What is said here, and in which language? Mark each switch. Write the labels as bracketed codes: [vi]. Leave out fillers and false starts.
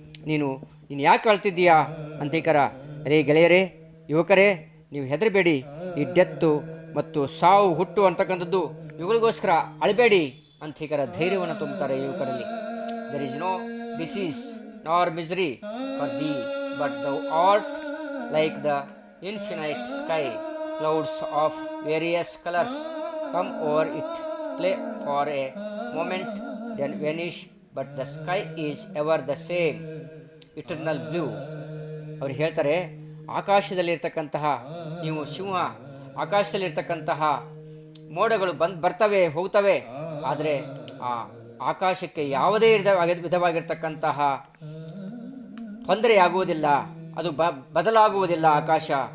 [kn] ನೀನು ಯಾಕೆ ಅಳ್ತಿದ್ದೀಯಾ ಅಂತೇಕರ. ಅರೇ ಗೆಳೆಯರೇ, ಯುವಕರೇ, ನೀವು ಹೆದರಬೇಡಿ. ಈ ಡೆತ್ತು ಮತ್ತು ಸಾವು ಹುಟ್ಟು ಅಂತಕ್ಕಂಥದ್ದು ಇವುಗಳಿಗೋಸ್ಕರ ಅಳಬೇಡಿ ಅಂತೀಕರ ಧೈರ್ಯವನ್ನು ತುಂಬುತ್ತಾರೆ ಯುವಕರಲ್ಲಿ. [en] There is no disease nor misery for the, but thou art like the infinite sky. Clouds of various colors come over it, play for a moment, then vanish, but the sky is ever the same, eternal blue. [kn] ಅವರು ಹೇಳ್ತಾರೆ, ಆಕಾಶದಲ್ಲಿರ್ತಕ್ಕಂತಹ ನೀವು ಸಿಂಹ, ಆಕಾಶದಲ್ಲಿರ್ತಕ್ಕಂತಹ ಮೋಡಗಳು ಬರ್ತವೆ ಹೋಗ್ತವೆ, ಆದರೆ ಆ ಆಕಾಶಕ್ಕೆ ಯಾವುದೇ ವಿಧವಾಗಿರ್ತಕ್ಕಂತಹ ತೊಂದರೆಯಾಗುವುದಿಲ್ಲ, ಅದು ಬದಲಾಗುವುದಿಲ್ಲ ಆಕಾಶ.